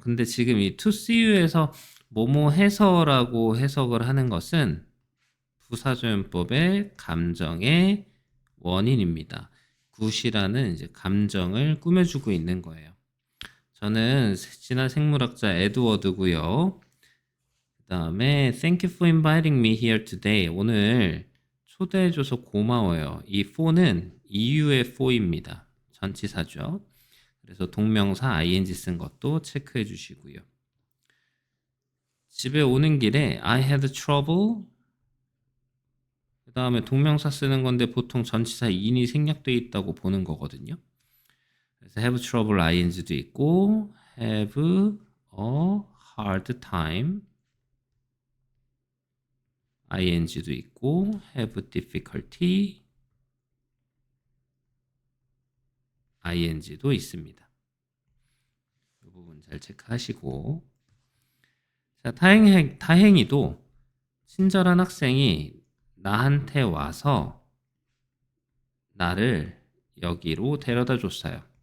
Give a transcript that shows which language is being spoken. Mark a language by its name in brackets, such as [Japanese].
[Korean] 근데 지금 이 to see you에서 뭐뭐 해서라고 해석을 하는 것은 부사조연법의 감정의 원인입니다. 굿이라는 이제 감정을 꾸며주고 있는 거예요. 저는 진화 생물학자 에드워드고요. 그 다음에 [English] Thank you for inviting me here today. [Korean] 오늘 초대해줘서 고마워요. 이 for는 이유의 for입니다. 전치사죠. 그래서 동명사 ing 쓴 것도 체크해 주시고요. 집에 오는 길에 [English] I had trouble. [Korean] 그 다음에 동명사 쓰는 건데 보통 전치사 in이 생략되어 있다고 보는 거거든요. 그래서 have trouble ing도 있고 have a hard time ing도 있고 have difficulty ing도 있습니다. 이 부분 잘 체크하시고, 자, 다행히도 친절한 학생이 나한테 와서 나를 여기로 데려다 줬어요.